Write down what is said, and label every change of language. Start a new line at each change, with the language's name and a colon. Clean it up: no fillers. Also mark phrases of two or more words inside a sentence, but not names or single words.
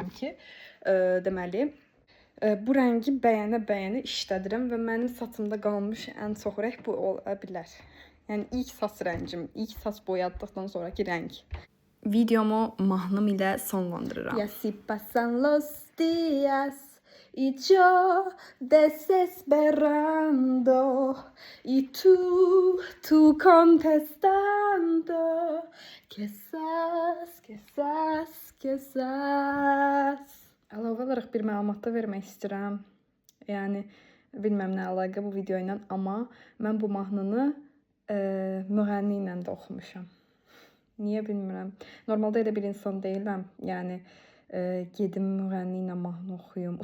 Azerbaijani: ki, deməli, bu rəngi bəyənə işlədirəm və mənim saçımda qalmış ən çox rəng bu ola bilər. Yəni ilk saç rəngim, ilk saç boyadıqdan sonraki rəng. Videomu mahnım ilə sonlandırıram.
Spanish: Y así pasan los días y yo desesperando y tú contestando Quizás.
Azerbaijani: Əlavə olaraq bir məlumat da vermək istəyirəm. Yəni bilməm nə əlaqə bu video ilə, amma mən bu mahnını müğənni ilə də oxumuşam. Niyə bilmirəm. Normalda elə bir insan deyiləm. Yəni gedim müğənni ilə mahnı oxuyum.